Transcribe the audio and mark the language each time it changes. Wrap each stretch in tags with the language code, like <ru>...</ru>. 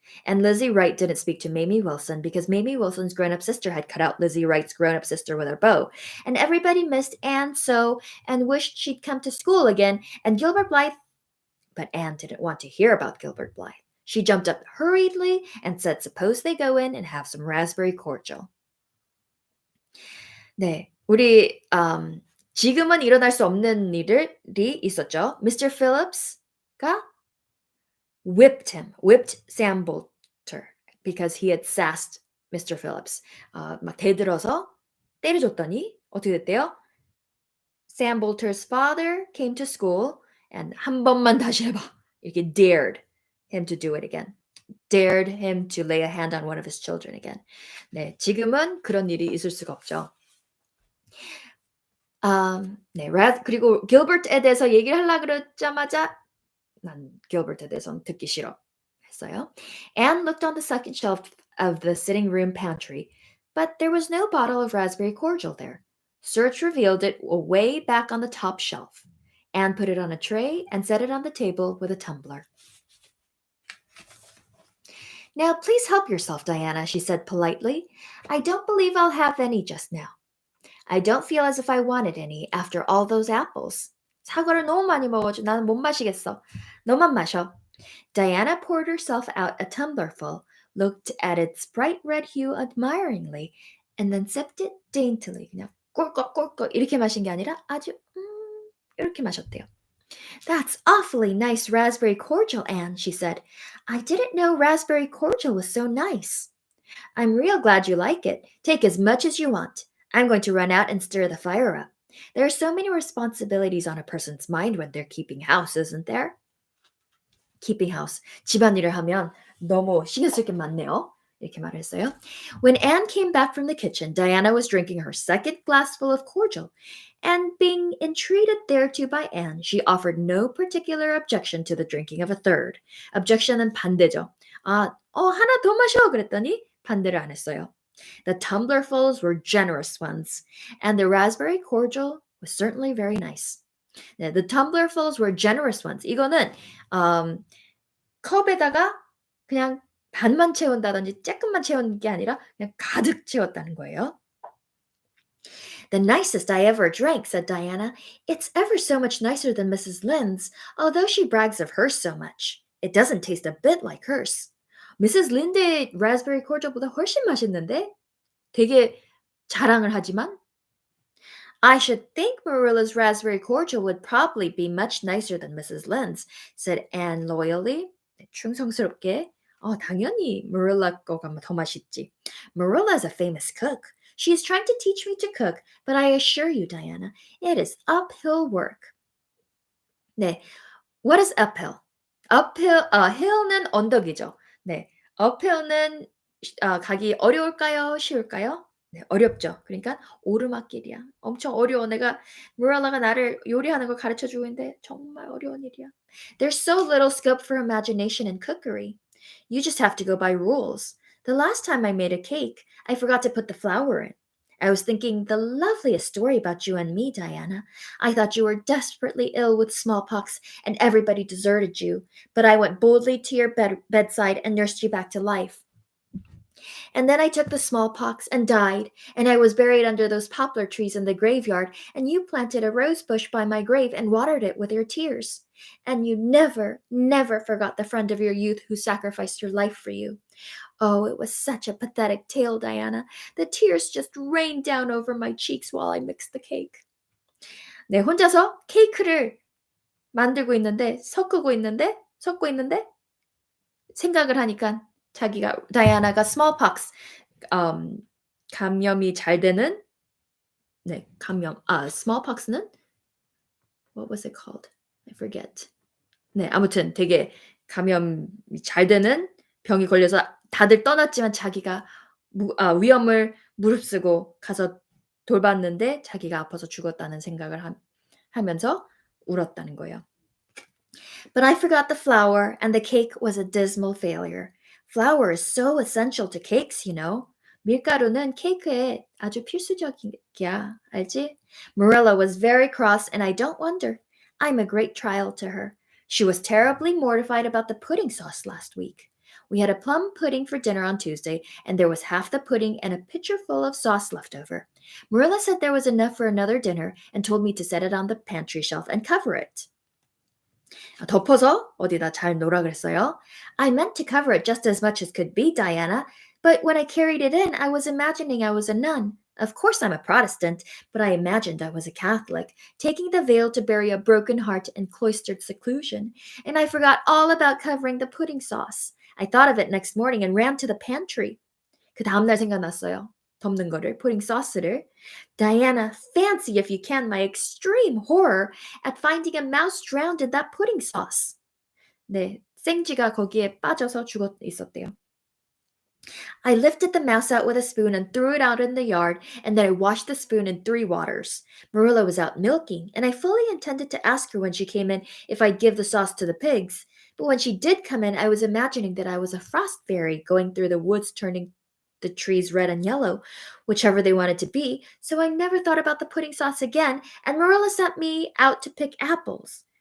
<en>And Lizzie Wright didn't speak to Mamie Wilson because Mamie Wilson's grown-up sister had cut out Lizzie Wright's grown-up sister with her bow. And everybody missed Anne so and wished she'd come to school again. And Gilbert Blythe, but Anne didn't want to hear about Gilbert Blythe. She jumped up hurriedly and said, suppose they go in and have some raspberry cordial.</en> <ko>네, 우리 지금은 일어날 수 없는 일이 있었죠.</ko> <en>Mr. Phillips가 whipped Sam Bolter because he had sassed Mr. Phillips.</en> <ko>막 대들어서 때려줬더니 어떻게 됐대요?</ko> <en>Sam Bolter's father came to school and</en> <ko>한 번만 다시 해봐. 이렇게</ko> <en>dared him to do it again. Dared him to lay a hand on one of his children again.</en> <ko>네, 지금은 그런 일이 있을 수가 없죠. 네, 그리고 길버트에 대해서 얘기를 하려고 그러자마자 난 길버트에 대해서는 듣기 싫어 했어요.</ko> <en>Anne looked on the second shelf of the sitting room pantry, but there was no bottle of raspberry cordial there. Search revealed it way back on the top shelf. Anne put it on a tray and set it on the table with a tumbler. Now, please help yourself, Diana, she said politely. I don't believe I'll have any just now. I don't feel as if I wanted any after all those apples.</en> <ko>사과를 너무 많이 먹어가지고 나는 못 마시겠어. 너만 마셔.</ko> <en>Diana poured herself out a tumblerful, looked at its bright red hue admiringly, and then sipped it daintily.</en> <ko>그냥 꼴꺽꼴꺽 이렇게 마신 게 아니라 아주 이렇게 마셨대요.</ko> <en>That's awfully nice raspberry cordial, Anne, she said. I didn't know raspberry cordial was so nice. I'm real glad you like it. Take as much as you want. I'm going to run out and stir the fire up. There are so many responsibilities on a person's mind when they're keeping house, isn't there? Keeping house.</en> <ko>집안일을 하면 너무 신경 쓸 게 많네요. 이렇게 말을 했어요.</ko> <en>When Anne came back from the kitchen, Diana was drinking her second glassful of cordial, and being entreated thereto by Anne, she offered no particular objection to the drinking of a third.</en> <ko>Objection은 반대죠. 하나 더 마셔 그랬더니 반대를 안 했어요.</ko> <en>The tumblerfuls were generous ones, and the raspberry cordial was certainly very nice. 네, the tumblerfuls were generous ones.</en> <ko>이거는 컵에다가 그냥 반만 채운다든지 조금만 채운 게 아니라 그냥 가득 채웠다는 거예요.</ko> <en>The nicest I ever drank, said Diana. It's ever so much nicer than Mrs. Lynde's, although she brags of hers so much. It doesn't taste a bit like hers. Mrs.</en> <ko>Linde의 raspberry cordial보다 훨씬 맛있는데? 되게 자랑을 하지만</ko> <en>I should think Marilla's raspberry cordial would probably be much nicer than Mrs. Lynde's, said Anne loyally.</en> <ko>충성스럽게 당연히 Marilla 거가 더 맛있지.</ko> <en>Marilla is a famous cook. She is trying to teach me to cook, but I assure you, Diana, it is uphill work. 네, what is uphill? hill는</en> <ko>언덕이죠. 네, uphill는 가기 어려울까요? 쉬울까요? 네, 어렵죠. 그러니까 오르막길이야. 엄청 어려워. Marilla가 나를 요리하는 걸 가르쳐 주고 있는데 정말 어려운 일이야.</ko> <en>There's so little scope for imagination in cookery. You just have to go by rules. The last time I made a cake, I forgot to put the flour in. I was thinking the loveliest story about you and me, Diana. I thought you were desperately ill with smallpox and everybody deserted you, but I went boldly to your bedside and nursed you back to life. And then I took the smallpox and died, and I was buried under those poplar trees in the graveyard, and you planted a rose bush by my grave and watered it with your tears. And you never, never forgot the friend of your youth who sacrificed her life for you. Oh, it was such a pathetic tale, Diana. The tears just rained down over my cheeks while I mixed the cake.</en> <ko>네, 혼자서 케이크를 만들고 있는데, 섞고 있는데, 생각을 하니까 다이아나가 smallpox, 감염이 잘 되는, 네, smallpox는,</ko> <en>what was it called? I forget.</en> <ko>네, 아무튼 되게 감염이 잘 되는 병이 걸려서 다들 떠났지만 자기가 위험을 무릅쓰고 가서 돌봤는데 자기가 아파서 죽었다는 생각을 하면서 울었다는 거예요.</ko> <en>But I forgot the flour, and the cake was a dismal failure. Flour is so essential to cakes, you know.</en> <ko>밀가루는 케이크에 아주 필수적이야, 알지?</ko> <en>Marilla was very cross, and I don't wonder. I'm a great trial to her. She was terribly mortified about the pudding sauce last week. We had a plum pudding for dinner on Tuesday, and there was half the pudding and a pitcher full of sauce left over. Marilla said there was enough for another dinner and told me to set it on the pantry shelf and cover it.</en> <ko>덮어서 어디다 잘 놓으라 그랬어요.</ko> <en>I meant to cover it just as much as could be, Diana, but when I carried it in, I was imagining I was a nun. Of course I'm a Protestant, but I imagined I was a Catholic, taking the veil to bury a broken heart in cloistered seclusion, and I forgot all about covering the pudding sauce. I thought of it next morning and ran to the pantry.</en> <ko>그 다음날 생각났어요. 덮는 거를, pudding sauce를.</ko> <en>Diana, fancy if you can my extreme horror at finding a mouse drowned in that pudding sauce.</en> <ko>네, 생쥐가 거기에 빠져서 죽어 있었대요.</ko> <en>I lifted the mouse out with a spoon and threw it out in the yard, and then I washed the spoon in 3 waters. Marilla was out milking, and I fully intended to ask her when she came in if I'd give the sauce to the pigs. But when she did come in, I was imagining that I was a frost fairy going through the woods turning the trees red and yellow, whichever they wanted to be, so I never thought about the pudding sauce again, and Marilla sent me out to pick apples.</en>